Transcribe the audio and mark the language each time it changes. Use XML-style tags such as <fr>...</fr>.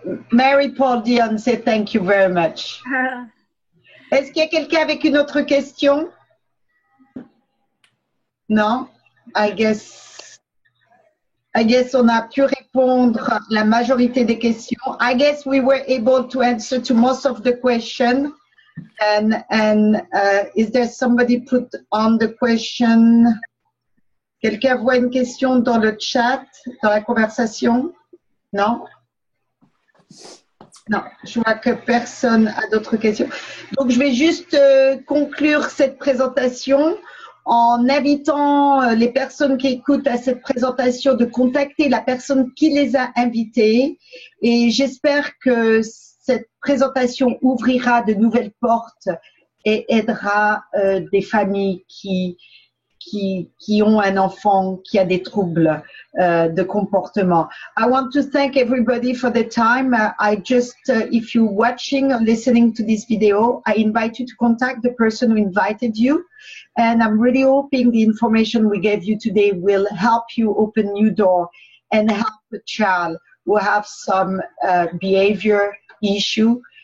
<en>Mary Paul Dion say thank you very much.</en> <fr>Est-ce qu'il y a quelqu'un avec une autre question? Non?</fr> <en>I guess</en> <fr>on a pu répondre à la majorité des questions.</fr> <en>I guess we were able to answer to most of the question. And is there somebody put on the question?</en> <fr>Quelqu'un voit une question dans le chat, dans la conversation? Non? Non, je vois que personne a d'autres questions. Donc, je vais juste conclure cette présentation en invitant les personnes qui écoutent à cette présentation de contacter la personne qui les a invités. Et j'espère que cette présentation ouvrira de nouvelles portes et aidera des familles qui ont un enfant qui a des troubles de comportement.</fr> <en>I want to thank everybody for the time. I just, if you're watching or listening to this video, I invite you to contact the person who invited you. And I'm really hoping the information we gave you today will help you open new door and help the child who have some behavior issue.</en>